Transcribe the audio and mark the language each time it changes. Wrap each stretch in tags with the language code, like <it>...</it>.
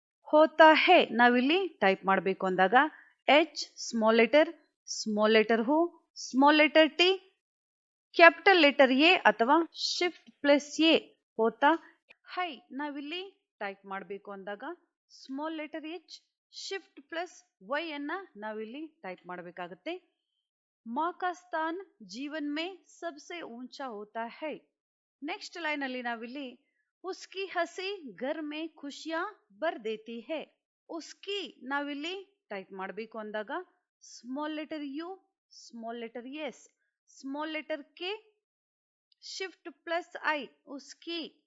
<hi>ಹೋತಾ ಹೇ</hi> <kn>ನಾವಿಲ್ಲಿ ಟೈಪ್ ಮಾಡಬೇಕು ಅಂದಾಗ H, small letter who, small letter T, capital letter A ಅಥವಾ shift plus A,</kn> <hi>Hota high.</hi> <kn>ನಾವಿಲ್ಲಿ type ಮಾಡಬೇಕು ಅಂದಾಗ small letter H, shift plus Y ಅನ್ನ ನಾವಿಲ್ಲಿ ಟೈಪ್ ಮಾಡಬೇಕಾಗುತ್ತೆ.</kn> <hi>माँ का स्थान जीवन में सबसे ऊंचा होता है.</hi> <kn>ನೆಕ್ಸ್ಟ್ ಲೈನ್ ಅಲ್ಲಿ ನಾವಿಲ್ಲಿ</kn> <hi>ಉಸ್ಕಿ ಹಸಿ ಘರ್ ಮೇ ಖುಷಿಯಾ ಬರ್ ದೇತಿ ಹೈ.</hi> <kn>ಉಸ್ಕಿ ನಾವಿಲ್ಲಿ ಟೈಪ್ ಮಾಡಬೇಕು ಅಂದಾಗ small letter U, small letter S, small letter K, shift plus I, ಉಸ್ಕಿ.</kn>